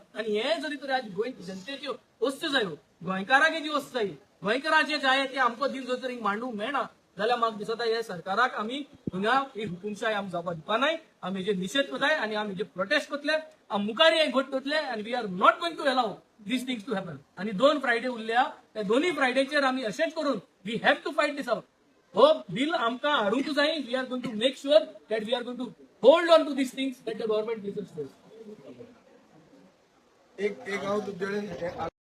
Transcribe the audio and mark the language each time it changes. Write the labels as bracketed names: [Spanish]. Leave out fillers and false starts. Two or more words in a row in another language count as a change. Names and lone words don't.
[Konkani] आणि हे जरी तरी आज गोंय जनतेच्यो वस्तू जायो, गोंयकारांक जी वस्त जाय, गोंयकारां जे जाय ते आमकां दिल जर तरी मांडूंक मेळना जाल्यार म्हाका दिसता हे सरकाराक आमी हिंगा ही हुकुमशाही आमी जावपाक दिवपा नाय. आमी हेजे निशेध करताय आणि आमी हेजे प्रोटेस्ट करतले. आमी मुखार हे घट करतले आणि [English] we are not going to allow these things to happen. [Konkani] आणि 2 फ्रायडे उरल्या त्या दोन्ही फ्रायडेचेर आमी अशेंच करून [English] we have to fight this out. [Konkani] हो बिल आमकां हाडूंक जाय. [English] we are going to make sure that we are going to hold on to these things that the government listens to. [Konkani] एक हांव तुमचे कडेन